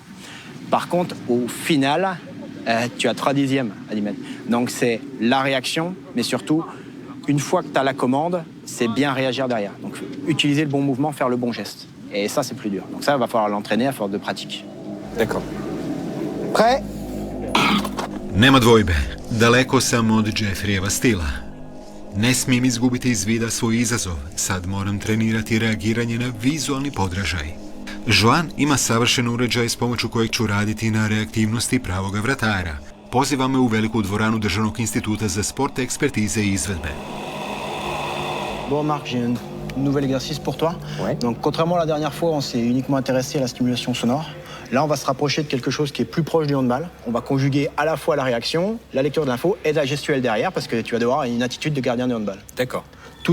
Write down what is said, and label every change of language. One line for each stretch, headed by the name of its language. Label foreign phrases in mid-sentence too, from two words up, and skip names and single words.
French: Par contre, au final, tu as 3 dixièmes à 10 mètres. Donc c'est la réaction, mais surtout, une fois que tu as la commande, c'est bien réagir derrière. Donc utiliser le bon mouvement, faire le bon geste. Et ça, c'est plus dur. Donc ça, il va falloir l'entraîner à force de pratique. D'accord. Prêt?
Croatian: Nema dvojbe, daleko sam od Jeffreyeva stila. Ne smijem izgubiti iz vida svoj izazov, sad moram trenirati reagiranje na vizualni podražaj. Joan ima savršen uređaj s pomoću kojeg ću raditi na reaktivnosti pravoga vratara. Poziva me u veliku dvoranu Državnog instituta za sport, ekspertize i izvedbe.
French: Bon, Marc, j'ai un nouvel exercice pour toi. Ouais. Donc, contrairement à la dernière fois, on s'est uniquement intéressé à la stimulation sonore. Là, on va se rapprocher de quelque chose qui est plus proche du handball. On va conjuguer à la fois la réaction, la lecture de l'info et la gestuelle derrière, parce que tu vas devoir avoir une attitude de gardien de handball.